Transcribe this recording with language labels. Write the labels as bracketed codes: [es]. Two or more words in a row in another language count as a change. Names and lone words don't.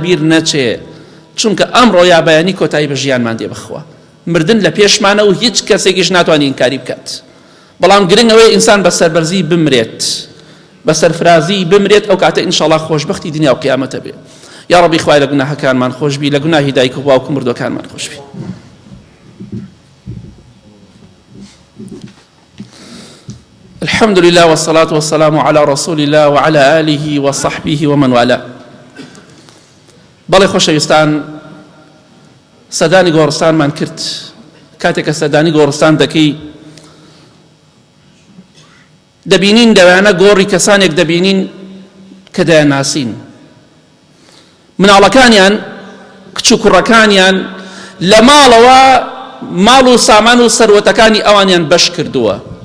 [ckb] مردنتان لەبیر نەچێ، چونکە ئەمڕۆ یا بەیانی کۆتایی بە ژیانمان دێ بخوا مردن لە پێشمانە و هیچ کەسێکیش ناتوانێت ئینکاری بکات بەڵام گرنگ ئەوەیە ئینسان بە سەربەرزی بمرێت بە سەرفرازی بمرێت ئەو کاتە ئینشاءڵڵا خۆشبەختی دنیا و قیامەتە بێ یا ڕەبی خوای لە گوناهەکانمان خۆشبی لە گوناهی دایک و باوک و مردوەکانمان خۆشبی [ar] الحمد لله والصلاة والسلام على رسول الله وعلى آله وصحبه ومن والاه [ckb] بەڵێ خۆشەویستان سەدانی گۆڕستانمان کرد کاتێککە سەدانی گۆڕستان دەکەی دەبینین دەوانە گۆڕی کەسانێک دەبینین کە دەیاناسین مناڵەکانیان کچ و کوڕەکانیان لە ماڵەوە ماڵ و سامان و سەروەتەکانی ئەوانیان بەش کردووە